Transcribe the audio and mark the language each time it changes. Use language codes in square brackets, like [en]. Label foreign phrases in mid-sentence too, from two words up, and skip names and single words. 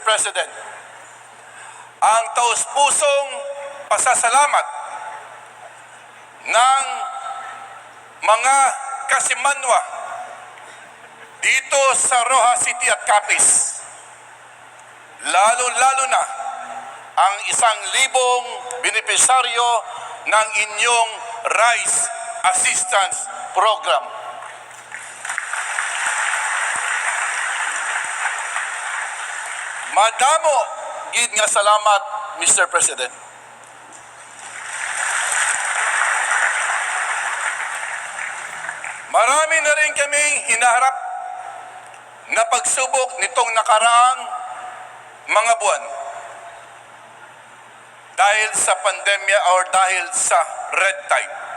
[tl] President, ang taus-pusong pasasalamat ng mga kasimanwa dito sa Roxas City at Capiz. Lalo-lalo na ang 1,000 benepisaryo ng inyong Rice Assistance Program. [hil] Madamo gid nga salamat, Mr. President. [tl] Marami na rin kaming hinaharap na pagsubok nitong nakaraang mga buwan dahil sa pandemya or dahil sa red tide.